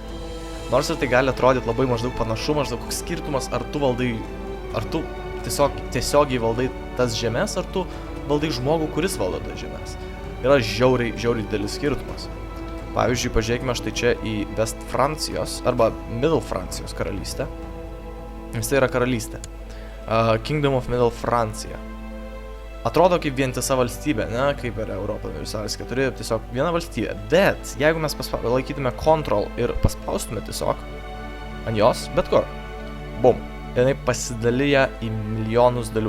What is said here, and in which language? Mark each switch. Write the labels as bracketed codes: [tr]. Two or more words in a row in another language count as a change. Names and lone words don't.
[lt] Nors ir tai gali atrodyti labai maždaug panašu, maždaug koks skirtumas, ar tu tiesiogiai valdai tas žemės, ar tu valdai žmogų, kuris valdo tas žemės. Yra žiauriai didelis skirtumas. Pavyzdžiui, pažiūrėkime štai čia į West Francijos arba Middle Francijos karalystę. Nes tai yra karalystė. [en] Kingdom of Middle Francija. [lt] Atrodo kaip vientisa valstybė, kaip per Europą Universalis 4, tiesiog viena valstybė. Bet jeigu mes laikytume Ctrl ir paspaustume tiesiog ant jos, bet kur, bum, jinai pasidalyja į milijonus dalių.